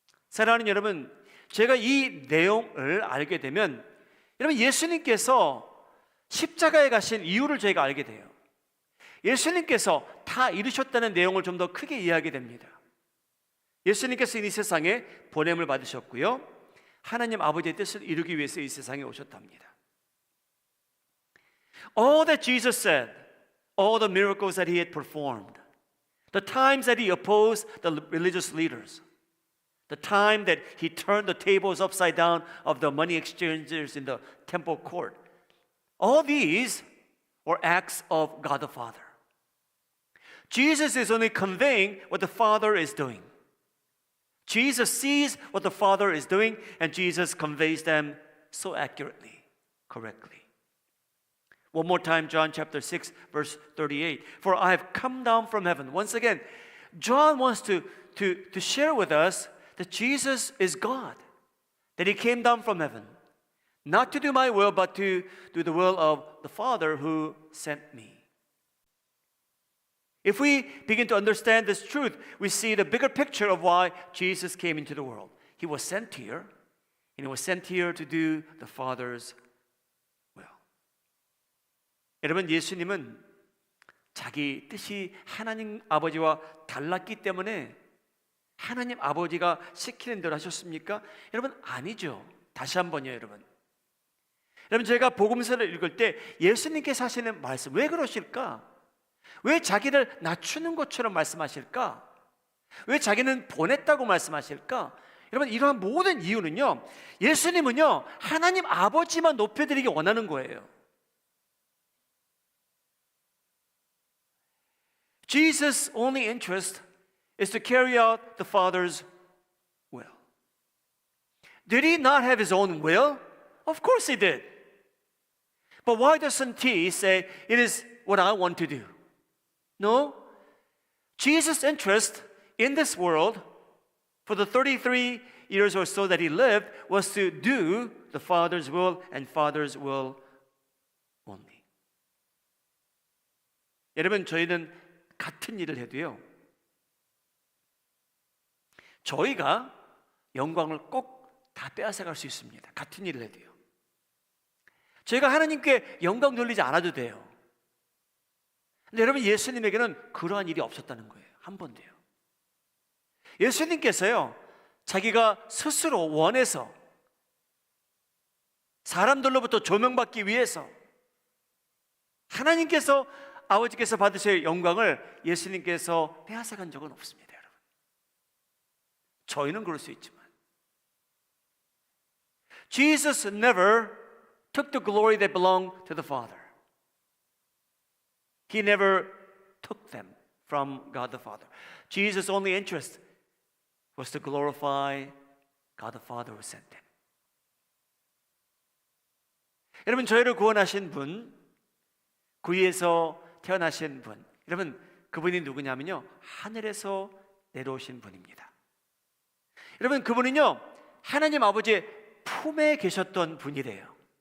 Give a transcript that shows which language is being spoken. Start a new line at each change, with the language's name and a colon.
Korean: 사랑하는 여러분, 제가 이 내용을 알게 되면 여러분, 예수님께서 십자가에 가신 이유를 저희가 알게 돼요. 예수님께서 다 이루셨다는 내용을 좀 더 크게 이해하게 됩니다. 예수님께서 이 세상에 보냄을 받으셨고요, 하나님 아버지의 뜻을 이루기 위해서 이 세상에 오셨답니다.
English: All that Jesus said all the miracles that he had performed, the times that he opposed the religious leaders, the time that he turned the tables upside down of the money exchangers in the temple court. All these were acts of God the Father. Jesus is only conveying what the Father is doing. Jesus sees what the Father is doing, and Jesus conveys them so accurately, correctly. One more time, John chapter 6, verse 38. For I have come down from heaven. Once again, John wants to share with us that Jesus is God, that he came down from heaven, not to do my will, but to do the will of the Father who sent me. If we begin to understand this truth, we see the bigger picture of why Jesus came into the world. He was sent here, and he was sent here to do the Father's will.
Korean: 여러분, 예수님은 자기 뜻이 하나님 아버지와 달랐기 때문에 하나님 아버지가 시키는 대로 하셨습니까? 여러분, 아니죠. 다시 한번요, 여러분. 여러분, 제가 복음서를 읽을 때 예수님께서 하시는 말씀, 왜 그러실까? 왜 자기를 낮추는 것처럼 말씀하실까? 왜 자기는 보냈다고 말씀하실까? 여러분, 이러한 모든 이유는요, 예수님은요, 하나님 아버지만 높여드리기 원하는 거예요.
English: Jesus' only interest is to carry out the Father's will. Did he not have his own will? Of course he did. But why doesn't he say, it is what I want to do? No. Jesus' interest in this world for the 33 years or so that he lived was to do the Father's will and Father's will only.
Korean: 여러분, 저희는 같은 일을 해도요, 저희가 영광을 꼭 다 빼앗아갈 수 있습니다. 같은 일을 해도요. 저희가 하나님께 영광 돌리지 않아도 돼요. 근데 여러분, 예수님에게는 그러한 일이 없었다는 거예요. 한 번도요. 예수님께서요, 자기가 스스로 원해서 사람들로부터 조명받기 위해서 하나님께서, 아버지께서 받으실 영광을 예수님께서 빼앗아간 적은 없습니다, 여러분. 저희는 그럴 수 있지만
English: Jesus never took the glory that belonged to the Father. He never took them from God the Father. Jesus' only interest was to glorify God the Father who sent him.
Korean: 여러분, 저희를 구원하신 분, 구유에서 태어나신 분, 여러분, 그분이 누구냐면요, 하늘에서 내려오신 분입니다. 여러분, 그분은요, 하나님 아버지의 품에 계셨던 분이래요.